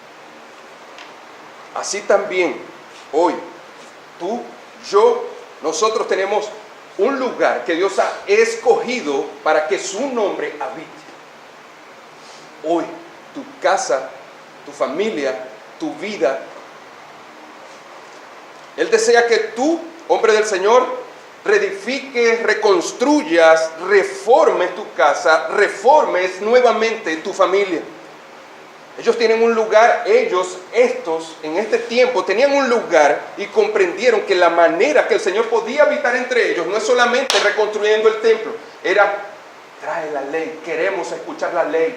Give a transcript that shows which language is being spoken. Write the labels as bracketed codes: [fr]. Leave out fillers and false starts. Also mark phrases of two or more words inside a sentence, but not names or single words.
[es] Así también hoy, tú, yo, nosotros tenemos un lugar que Dios ha escogido para que su nombre habite. Hoy, tu casa, tu familia, tu vida. Él desea que tú, hombre del Señor, reedifiques, reconstruyas, reformes tu casa, reformes nuevamente tu familia. Ellos tienen un lugar, estos, en este tiempo, tenían un lugar y comprendieron que la manera que el Señor podía habitar entre ellos no es solamente reconstruyendo el templo, era, trae la ley, queremos escuchar la ley.